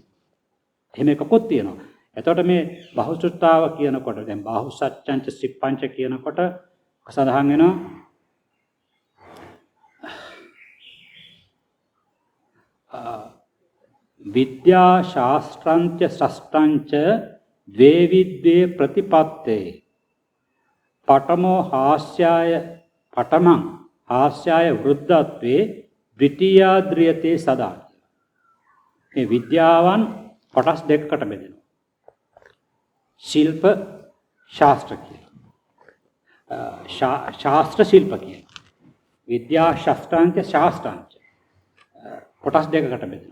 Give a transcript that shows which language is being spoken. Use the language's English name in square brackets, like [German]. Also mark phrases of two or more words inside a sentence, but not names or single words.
[Sinhala] එහෙම එකකුත් තියෙනවා. එතකොට මේ බහුසුතතාව කියනකොට දැන් [Pali] බාහුසත්‍යංච සිප්පංච [Sinhala] කියනකොට සඳහන් වෙනවා [Sanskrit] විද්‍යා ශාස්ත්‍රංච ශස්ත්‍රංච ද්වේ විද්වේ ප්‍රතිපත්තේ පඨමෝ හාස්යාය පඨමං හාස්යාය වෘද්ධත්වේ ද්විතීයා ද්‍රියතේ සදා. [Sinhala] මේ විද්‍යාවන් කොටස් දෙකකට බෙදෙනවා. ශිල්ප ශාස්ත්‍ර කියලා. ශාස්ත්‍ර ශිල්ප කියලා. [Sanskrit] විද්‍යා ශාස්ත්‍රාංච ශාස්ත්‍රාංච [Sinhala] කොටස් දෙකකට බෙදෙනවා.